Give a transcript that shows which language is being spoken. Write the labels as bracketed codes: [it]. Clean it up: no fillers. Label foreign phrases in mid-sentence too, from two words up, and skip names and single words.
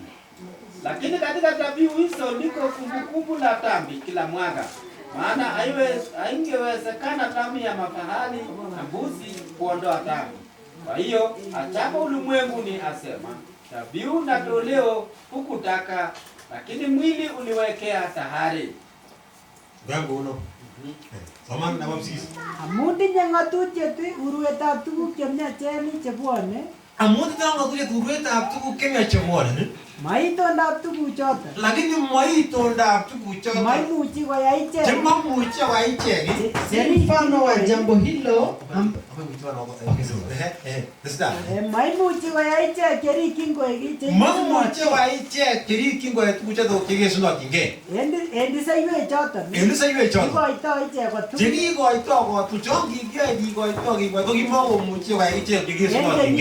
[sw] Lakini katika dhabihu hizo liko kumbukumbu la dhambi kila mwaka, maana haingewezekana damu ya mafahali na mbuzi kuondoa dhambi. Kwa hiyo ajapo ulimwenguni asema, dhabihu na toleo hukutaka, lakini mwili uliwekea tahari. [kln] Gango uno. Soman na mapsis. Amundi nyangatutiet uruetab tuguk chemyachen chebwone. Amundi nyangatutiet uruetab tuguk chemyachen. Maitondab tuguchoton. Lakini maitondab tuguchoton. Maimuchi koyai ichek. Chemamuchi koyai ichek. [sw] Mfano wa jambo hilo [kln] maimuchi koyai ichek cherikyin koek ichek. Maimuchi koyai ichek cherikyin koek tuguchoton chekesunotyingei. En disaiwechoton. En disaiwechoton. Ikoitoi ichek kotuk. Chekikoitoi kotuk chon kikiyoe kikoitoi ko kimakomuchi koyai ichek chekesunotyingei.